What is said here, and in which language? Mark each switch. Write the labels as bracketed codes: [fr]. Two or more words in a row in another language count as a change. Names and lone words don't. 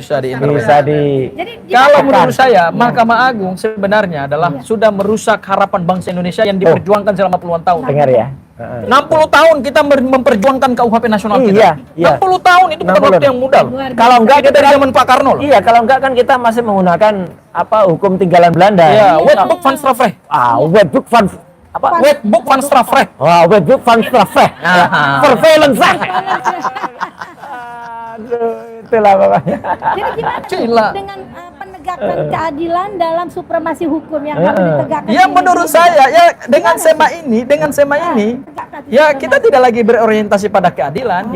[id] Kalau menurut saya Mahkamah Agung sebenarnya adalah sudah merusak harapan bangsa Indonesia yang diperjuangkan selama puluhan tahun. Dengar ya. 60 tahun kita memperjuangkan KUHP nasional kita. 60 tahun itu bukan waktu yang mudah. Kalau enggak kita dari zaman Pak Karno. Iya, kalau enggak kan kita masih menggunakan hukum tinggalan Belanda. Wetboek van Strafrecht. Wetboek van Wetboek van Strafrecht. Wetboek van Strafrecht. Vervelend. Aduh, itulah pokoknya. Jadi gimana dengan penegakan keadilan dalam supremasi hukum yang harus ditegakkan? Ya menurut saya ya dengan SEMA ini ya kita tidak lagi berorientasi pada keadilan.